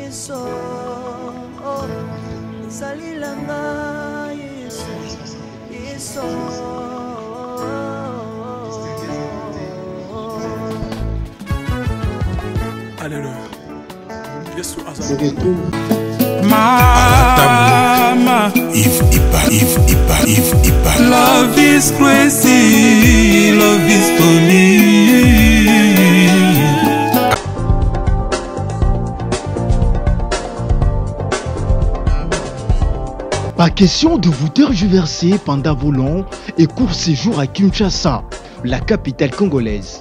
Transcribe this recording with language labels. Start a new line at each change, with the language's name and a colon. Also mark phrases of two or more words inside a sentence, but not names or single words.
Lingala: biso salilanga Yesu Alléluia. Yesu
French: Se retrouve.
Lingala: Mama, Yves Ipa.
English: Love is crazy, love is funny.
French: Pas question de vous tergiverser pendant vos longs et courts séjours à Kinshasa, la capitale congolaise.